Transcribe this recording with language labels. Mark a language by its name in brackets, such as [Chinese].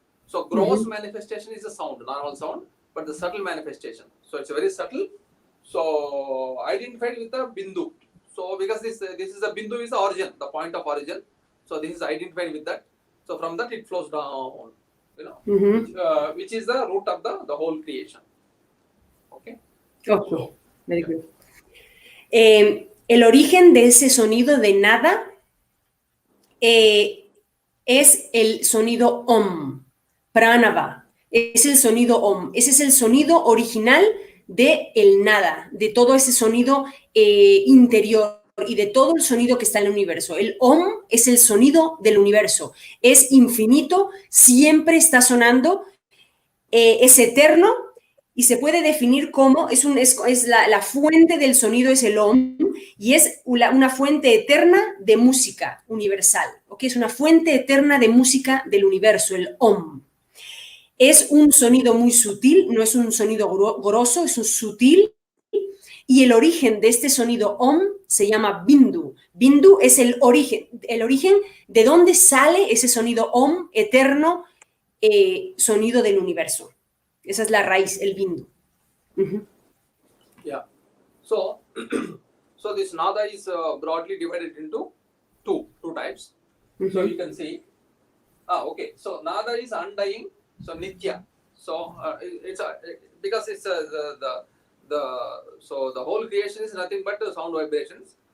[English] So gross manifestation is a sound, normal sound, but the subtle manifestation. So it's very subtle. So identified with the bindu. So because this is the bindu is the origin, the point of origin. So this is identified with that. So from that it flows down, you know, which is the root of the whole creation. Okay. Okay. So, very good. [Spanish] El origen de ese sonido de nada es el sonido Om, Pranava, es el sonido Om, ese es el sonido original de el nada, de todo ese sonido interior y de todo el sonido que está en el universo. El Om es el sonido del universo, es infinito, siempre está sonando, es eterno y se puede definir como, la fuente del sonido es el Om y es una fuente eterna de música universal, ¿ok? Es una fuente eterna de música del universo, el Om. Es un sonido muy sutil, no es un sonido grosso, es un sutil, y el origen de este sonido Om se llama Bindu. Bindu es el origen de dónde sale ese sonido Om eterno, sonido del universo. Esa es la raíz, el Bindu. [English] Yeah. So this Nada is broadly divided into two types. So you can see. Okay. So Nada is undying. So Nitya. So it's because it's so the whole creation is nothing but sound vibrations.